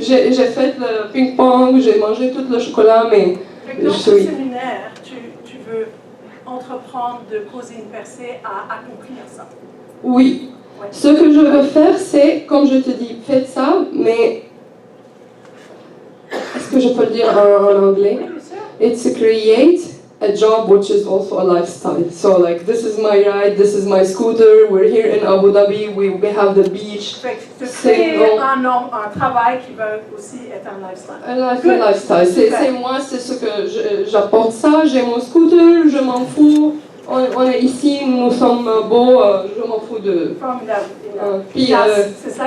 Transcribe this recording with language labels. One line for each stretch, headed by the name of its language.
French: j'ai fait le ping-pong, j'ai mangé tout le chocolat, mais dans ce séminaire, tu veux entreprendre de causer une percée à accomplir ça. Oui. Ouais. Ce que je veux faire, c'est, comme je te dis, faites ça, mais est-ce que je peux le dire en anglais? Oui, bien sûr.
English: It's to create a job which is also a lifestyle. So like, this is my ride, this is my scooter, we're here in Abu Dhabi, we have the beach.
French: Fait que de créer un travail qui va aussi être un lifestyle. Un lifestyle. C'est moi, c'est ce que j'apporte ça, j'ai mon scooter, je m'en fous. On est ici, nous sommes beaux, je m'en fous de... Formidable. Puis c'est ça,